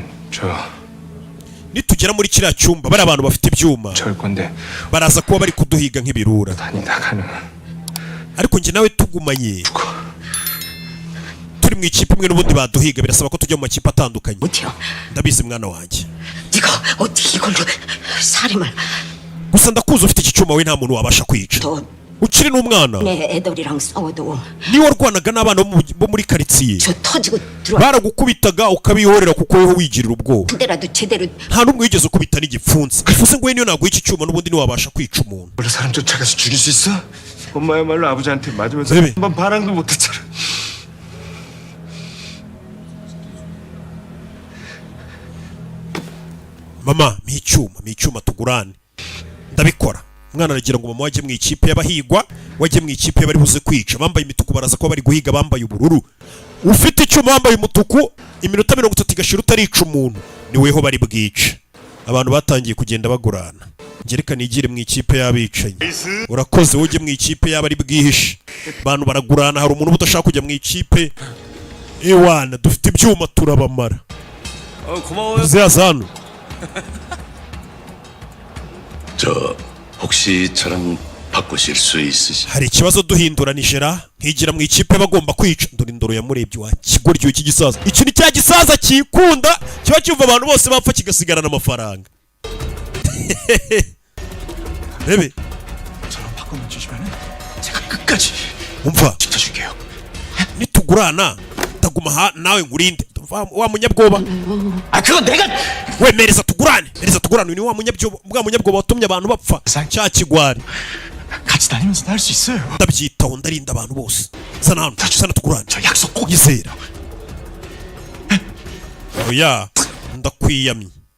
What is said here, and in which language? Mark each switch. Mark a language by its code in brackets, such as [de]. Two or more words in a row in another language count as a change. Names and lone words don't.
[rw] nitugera muri kiriya cyumba bari abantu bafite ibyuma [ko] 절 건데 [rw] baraza kuba bari kuduhiga nk'ibirura [ko] 다니다가는 [rw] ariko njye nawe tugumanye turi mu ikipe imwe n'ubundi baduhiga birasaba ko tujya mu makipe atandukanye. [ko] 못해요. [rw] ndabizi mwana wanjye [ko] 네가 어떻게 이걸로 살인을 [rw] gusa ndakuzi ufite iki cyuma we nta muntu wabasha kwica [ko] 더 [rw] ukiri n'umwana [ko] 내 애들이랑 싸워도 [rw] niwe warwanaga n'abana bo muri karitsiye [ko] 저 터지고 들어와 [rw] baragukubitaga ukabihorera kuko weho wigirira ubwoba [ko] 그때라도 제대로 [rw] nta n'umwe wigeze ukubita n'igipfunsi bivuze ngo we niyo naguha iki cyuma n'ubundi ntiwabasha kwica umuntu. [ko] 원래 사람 쫓아가서 죽일 수 있어? 엄마야말로 아버지한테 맞으면서 왜? 한번 반항도 못했잖아. [rw] mama mpa icyuma tugurane. ndabikora umwana aragira ngo mama wajye mu ikipe y'abahigwa wajye mu ikipe y'abari buze kwica. bambaye imituku baraza kuba bari guhiga bambaye ubururu. ufite icyuma wambaye umutuku iminota 30 igashira utarica umuntu ni weho bari bwice. abantu batangiye kugenda bagurana. ngereka nigire mu ikipe y'abicanyi. urakoze ujye mu ikipe y'abari bwihishe. abantu baragurana hari umuntu udashaka kujya mu ikipe. ewana dufite ibyuma turabamara. [ko] 고마워요. [rw] zazano [ko] 저 혹시 저랑 바꾸실 수 있으시? [rw] hari ikibazo duhinduranijera nkigira mu ikipe bagomba kwica. dore indoro yamurebye wa kigoryo iki gisaza. iki ni cya gisaza kikunda kiba cyumva abantu bose bapfa kigasigarana amafaranga. rebe [ko] 저랑 바꿔만 주시면은 제가 끝까지 [rw] umva [ko] 지켜줄게요. [rw] nitugurana taguma nawe ngurinde. wa munyabwoba [ko] 아 그건 내가 [rw] wemereza tugurane ni wa munyabwoba watumye abantu bapfa cya kigwari. [ko] 같이 다니면서 할 수 있어요. [rw] ndabyitaho ndarinda abantu bose. zana hano sana tugurane. [ko] 저 약속 꼭 [rw] yizera oya ndakwiyamye.